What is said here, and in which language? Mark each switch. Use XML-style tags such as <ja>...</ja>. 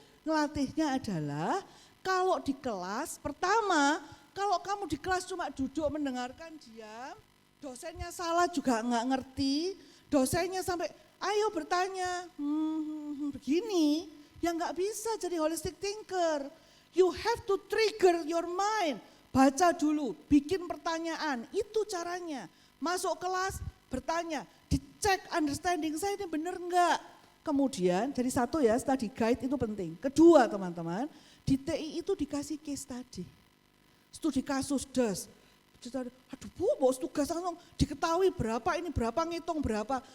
<id>Ngelatihnya adalah kalau di kelas, pertama kalau kamu di kelas cuma duduk mendengarkan diam, dosennya salah juga nggak ngerti, dosennya sampai ayo bertanya, begini, ya nggak bisa jadi</id> <en>holistic thinker. You have to trigger your mind.</en> <id>Baca dulu, bikin pertanyaan, itu caranya. Masuk kelas, bertanya, dicek understanding saya ini benar enggak. Kemudian, jadi satu ya, study guide itu penting. Kedua teman-teman, di TI itu dikasih case study. Studi kasus DAS. Aduh Bu, mau tugas langsung diketahui berapa ini berapa, ngitung berapa.</id>